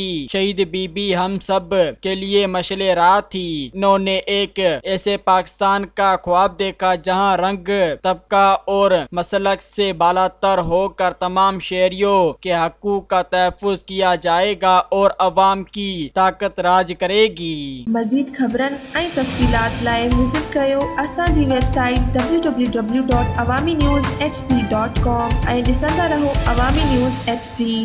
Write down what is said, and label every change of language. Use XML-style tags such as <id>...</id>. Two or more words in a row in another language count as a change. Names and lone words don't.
<ur>شہید بی بی ہم سب کے لیے مشعل راہ تھی۔ انہوں نے ایک ایسے پاکستان کا خواب دیکھا جہاں رنگ، طبقہ اور مسلک سے بالاتر ہو کر تمام شہریوں کے حقوق کا تحفظ کیا جائے گا اور عوام کی طاقت راج کرے گی۔</ur> <sd>مزید خبرن ऐं तफ़सीलात लाइ विज़िट कयो असांजी वेबसाइट www.awamiNewsHD.com ऐं ॾिसंदा रहो अवामी न्यूज़ HD।</sd>